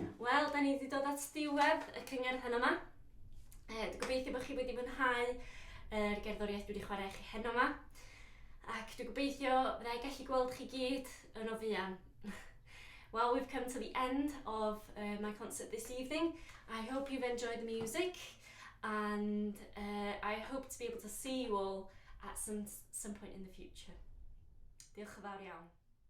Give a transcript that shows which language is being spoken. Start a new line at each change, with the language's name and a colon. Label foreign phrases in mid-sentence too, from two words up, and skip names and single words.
Welsh: Wel, da ni wedi dod at diwedd y cyngerdd heno yma. Dwi'n gobeithio bod chi wedi mwynhau gerddoriaeth dwi wedi chwarae chi heno yma. Ac dwi'n gobeithio fydda i gallu gweld chi gyd yn o fuan.
English: Well, we've come to the end of my concert this evening. I hope you've enjoyed the music, and I hope to be able to see you all at some point in the future.
Welsh: Diolch yn fawr iawn.